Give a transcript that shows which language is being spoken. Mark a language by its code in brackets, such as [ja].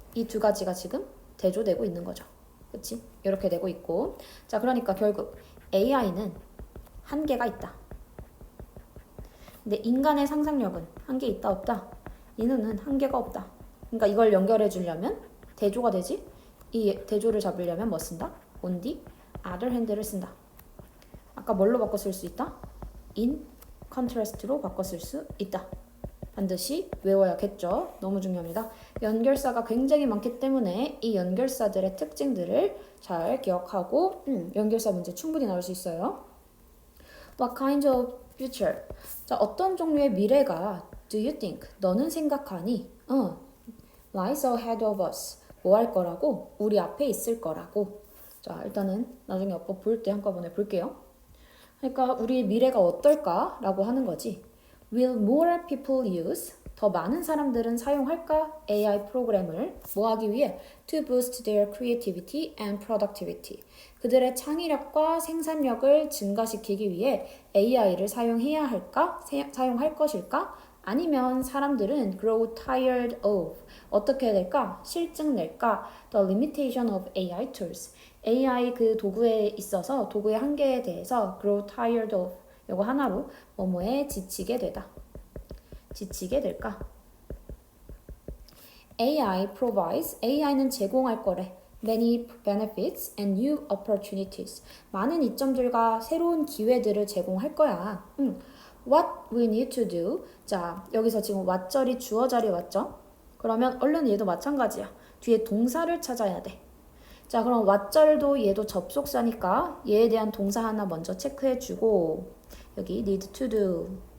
[ko] 이 두 가지가 지금 대조되고 있는 거죠. 그치? 이렇게 되고 있고. 자, 그러니까 결국 AI는 한계가 있다. 근데 인간의 상상력은 한계 있다 없다? 이는 한계가 없다. 그러니까 이걸 연결해 주려면 대조가 되지? 이 대조를 잡으려면 뭐 쓴다? on the other hand를 쓴다. 아까 뭘로 바꿔 쓸 수 있다? in contrast로 바꿔 쓸 수 있다. 반드시 외워야겠죠. 너무 중요합니다. 연결사가 굉장히 많기 때문에 이 연결사들의 특징들을 잘 기억하고 연결사 문제 충분히 나올 수 있어요. [en] What kind of future? [ko] 자, 어떤 종류의 미래가 [en] do you think? [ko] 너는 생각하니? [en] lies ahead of us. [ko] 뭐 할 거라고? 우리 앞에 있을 거라고. 자, 일단은 나중에 어법 볼 때 한꺼번에 볼게요. 그러니까 우리 미래가 어떨까라고 하는 거지. [en] Will more people use? [ko] 더 많은 사람들은 사용할까? AI 프로그램을 뭐 하기 위해? [en] To boost their creativity and productivity. [ko] 그들의 창의력과 생산력을 증가시키기 위해 AI를 사용해야 할까? 사용할 것일까? 아니면 사람들은 [en] grow tired of. [ko] 어떻게 될까? 실증 낼까? [en] The limitation of AI tools. [ko] AI 그 도구에 있어서 도구의 한계에 대해서 grow tired of. 요거 하나로 뭐뭐에 지치게 되다. 지치게 될까? [en] AI provides, [ko] AI는 제공할 거래. [en] Many benefits and new opportunities. [ko] 많은 이점들과 새로운 기회들을 제공할 거야. [en] What we need to do. [ko] 자, 여기서 지금 what절이 주어 자리에 왔죠? 그러면 얼른 얘도 마찬가지야. 뒤에 동사를 찾아야 돼. 자, 그럼 what절도 얘도 접속사니까 얘에 대한 동사 하나 먼저 체크해주고 여기 need to do.